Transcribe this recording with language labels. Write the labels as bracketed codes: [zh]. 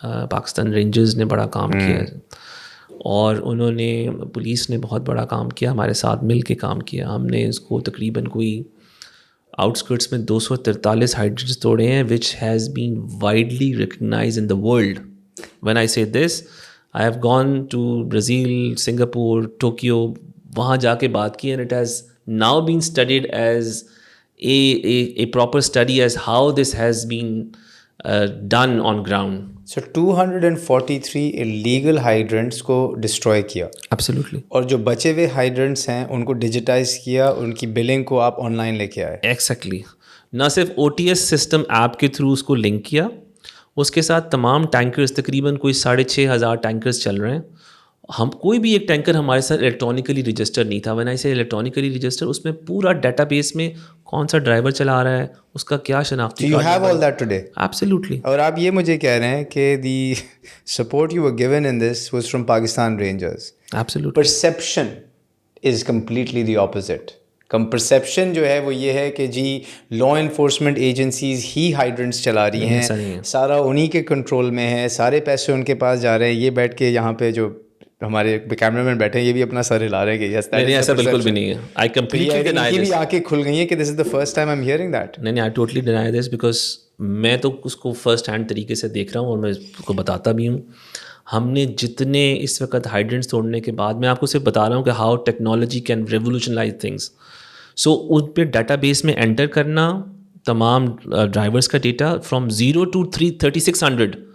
[ur] Pakistan rangers نے بڑا کام کیا ہے اور انہوں نے پولیس نے بہت بڑا کام کیا, ہمارے ساتھ مل کے کام کیا. ہم نے اس کو تقریباً کوئی آؤٹسکرٹس میں 243 ہائیڈرنٹس توڑے ہیں [en] which has been widely recognized in the world. When I say this, I have gone to Brazil, Singapore, Tokyo, [ur] وہاں جا کے بات کی, [en] and it has now been studied as a proper study as how this has been done on ground. So 243 illegal hydrants کو destroy کیا. Absolutely. [ur] اور جو بچے ہوئے ہائیڈرنٹس ہیں ان کو ڈیجیٹائز کیا, ان کی بلنگ کو آپ آن لائن لے کے آئے. [en] Exactly. [ur] نہ صرف OTS سسٹم ایپ کے تھرو اس کو لنک کیا, اس کے ساتھ تمام ٹینکرز تقریباً کوئی 6,500 ٹینکرز چل رہے ہیں. ہم کوئی بھی ایک ٹینکر ہمارے ساتھ الیکٹرانکلی رجسٹر نہیں تھا. [en] when I say [ur] electronically register, اس میں پورا ڈیٹا بیس میں کون سا ڈرائیور چلا رہا ہے, اس کا کیا شناختی card. [en] You have all that today. Absolutely. [ur] اور آپ یہ مجھے کہہ رہے ہیں کہ [en] the support you were given in this was from Pakistan Rangers. Absolutely. Perception is completely the opposite. [ur] Perception جو ہے وہ یہ ہے کہ جی لا انفورسمنٹ ایجنسیز ہی ہائیڈرنٹس چلا رہی ہیں, سارا انہی کے کنٹرول میں ہے, سارے پیسے ان کے پاس جا رہے ہیں. یہ بیٹھ کے یہاں پہ جو ہمارے کیمرہ مین بیٹھے ہیں یہ بھی اپنا سر ہلا رہے ہیں کہ یس نہیں, ایسا بالکل بھی نہیں ہے. [en] I completely deny this. [ur] یہ بھی آنکھیں کھل گئی ہیں کہ [en] this is the first time I'm hearing that. [ur] نہیں, [en] I totally deny this because [ur] میں تو اس کو فرسٹ ہینڈ طریقے سے دیکھ رہا ہوں اور میں اس کو بتاتا بھی ہوں. ہم نے جتنے اس وقت ہائیڈرنٹس توڑنے کے بعد, میں آپ کو صرف بتا رہا ہوں کہ [en] How technology can revolutionise things. [ur] سو ان پہ ڈیٹا بیس میں انٹر کرنا تمام ڈرائیورس کا ڈیٹا [en] From 0 to 3600.